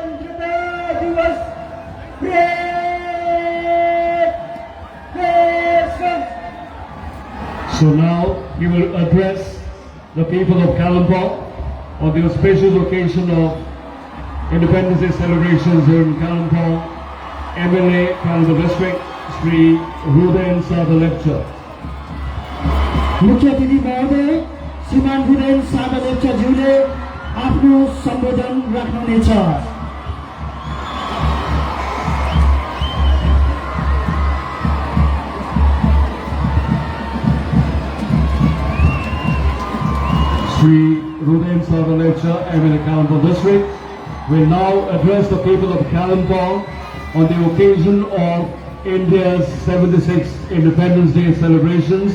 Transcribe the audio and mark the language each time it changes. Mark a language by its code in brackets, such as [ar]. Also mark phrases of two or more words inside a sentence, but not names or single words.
[en] So now he will address the people of Kalimpong on the auspicious occasion of Independence Day celebrations here in Kalimpong. MLA Kalimpong District, Sri Rudhen Sada Lecture. [ne] मुख्य अतिथि महोदय श्रीमान रुदेन सादा लेप्चाज्यूले आफ्नो सम्बोधन राख्नुहुनेछ। [en] Sri Rudhen Sada Lecture, MLA Kalimpong District, will now address the people of Kalimpong on the occasion of India's 76th Independence Day celebrations.